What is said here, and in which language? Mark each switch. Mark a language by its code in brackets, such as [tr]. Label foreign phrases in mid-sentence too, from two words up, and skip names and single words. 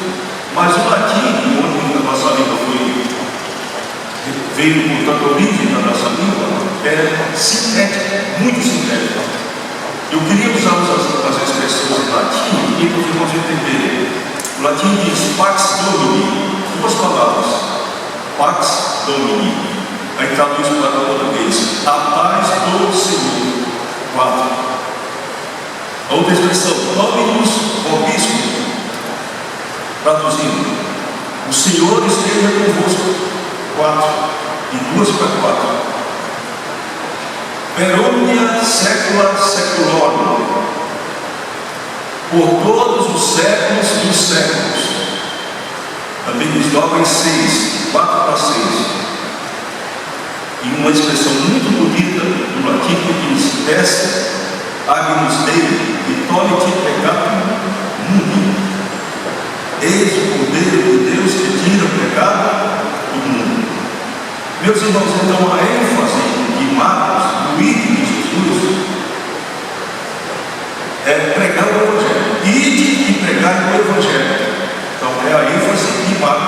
[pt] Mas o latim, onde a nossa língua veio, portanto, a origem da nossa língua, é sintética, muito sintética. Eu queria usar as expressões em latim e para os irmãos entenderem. O latim diz [la] pax domini, [pt] 2 palavras. [la] Pax domini. [pt] Aí traduz para o português: a paz do Senhor. 4. A outra expressão, [la] Dominus vobiscum, [pt] traduzindo, o Senhor esteja convosco. 4, de 2 para 4. [la] Per omnia secula seculorum, [pt] por todos os séculos dos séculos. Também desdobra em 6, 4 para 6. E uma expressão muito bonita no latim que diz: [la] Esse Agnus Dei, vitolite peccatum mundi. [pt] Eis o Cordeiro de Deus que tira o pecado do mundo. Meus irmãos, então a ênfase de Marcos, do ide de Jesus, é pregar o Evangelho. Ide e pregar o Evangelho. Então é a ênfase de Marcos.